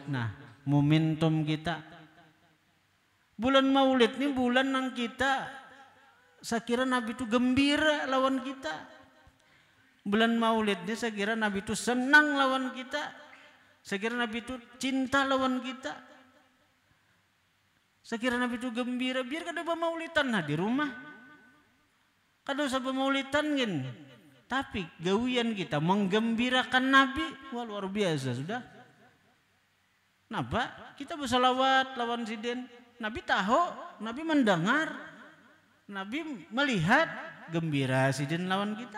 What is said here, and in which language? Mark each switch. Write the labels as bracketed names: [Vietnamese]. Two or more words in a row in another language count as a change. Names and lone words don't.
[Banjar] Nah, momentum kita bulan Maulid ini bulan yang kita saya kira Nabi itu gembira lawan kita. Bulan Maulid ini saya kira Nabi itu senang lawan kita. Saya kira Nabi itu cinta lawan kita. Saya kira Nabi itu gembira biar kada maulidan nah di rumah. Kada usah maulidan gin. Tapi gawian kita menggembirakan Nabi, wah luar biasa sudah. Napa? Kita bersalawat lawan siden. Nabi tahu, Nabi mendengar, Nabi melihat gembira siden lawan kita.